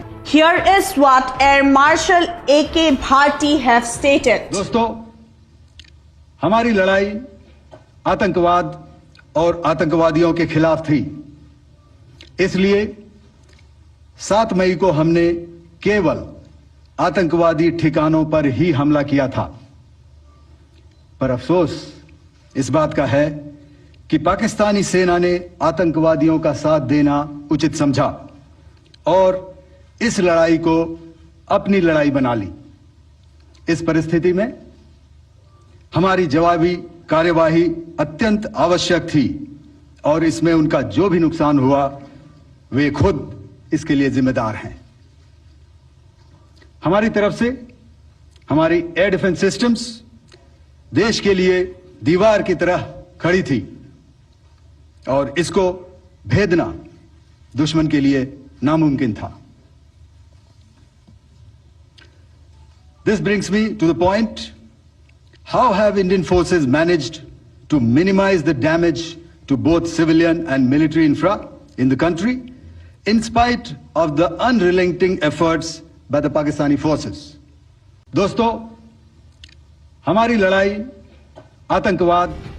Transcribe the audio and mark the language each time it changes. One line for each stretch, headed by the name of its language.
English: Here is what Air Marshal A.K. Bharti have stated.
Hindi: दोस्तों, हमारी लड़ाई आतंकवाद और आतंकवादियों के खिलाफ थी। इसलिए 7 मई को हमने केवल आतंकवादी ठिकानों पर ही हमला किया था। पर अफसोस इस बात का है कि पाकिस्तानी सेना ने आतंकवादियों का साथ देना उचित समझा और इस लड़ाई को अपनी लड़ाई बना ली। इस परिस्थिति में हमारी जवाबी कार्यवाही अत्यंत आवश्यक थी और इसमें उनका जो भी नुकसान हुआ वे खुद इसके लिए जिम्मेदार हैं। हमारी तरफ से हमारी एयर डिफेंस सिस्टम्स देश के लिए दीवार की तरह खड़ी थी और इसको भेदना दुश्मन के लिए नामुमकिन था।
English: This brings me to the point, how have Indian forces managed to minimize the damage to both civilian and military infra in the country in spite of the unrelenting efforts by the Pakistani forces?
Hindi: दोस्तों, हमारी लड़ाई आतंकवाद